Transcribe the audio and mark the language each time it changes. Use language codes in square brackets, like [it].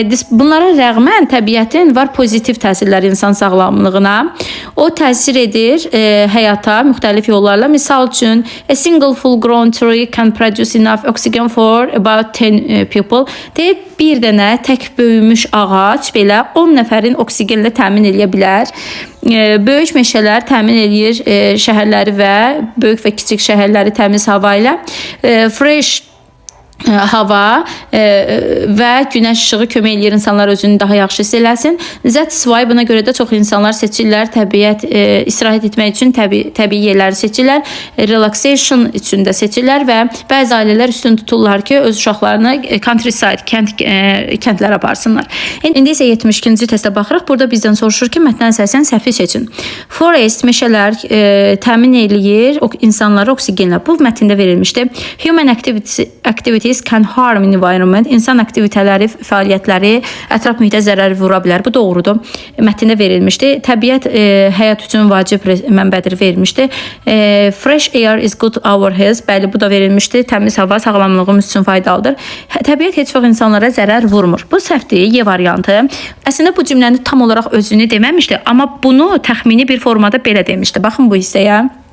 [az] Bunlara rəğmən təbiətin var pozitiv təsirləri insan sağlamlığına. O təsir edir həyata müxtəlif yollarla. Misal üçün, [en] a single full grown tree can produce enough oxygen for about 10 people. [az] Deyib, bir dənə tək böyümüş ağac belə 10 nəfərin oksigenlə təmin edə bilər. Böyük meşələr təmin edir şəhərləri və böyük və kiçik şəhərləri təmiz hava ilə. Fresh hava və günəş işığı kömək edir insanlar özünü daha yaxşı hiss eləsin. [en] That's why [az] buna görə də çox insanlar seçirlər təbiət istirahət etmək üçün təbii yerləri seçirlər, relaxation üçün də seçirlər və bəzi ailələr üstün tuturlar ki, öz uşaqlarını countryside kəndlərə aparsınlar. İndi isə 72-ci testə baxırıq. Burada bizdən soruşur ki, mətnə əsasən səhvi seçin. Forest meşələr təmin eləyir insanları oksigenlə. Bu mətndə verilmişdi. [en] Human activities can harm environment. [az] İnsan aktivitələri, fəaliyyətləri ətraf mühitə zərər vura bilər. Bu doğrudur. Mətndə verilmişdi. Təbiət həyat üçün vacib mənbədir verilmişdi. [en] Fresh air is good our health. [az] Bəli, bu da verilmişdi. Təmiz hava sağlamlığımız üçün faydalıdır. Təbiət heç vaxt insanlara zərər vurmur. Bu səhvdir, Y variantı. Əslində bu cümləni tam olaraq özünü deməmişdi, amma bunu təxmini bir formada belə demişdi. Baxın bu hissəyə.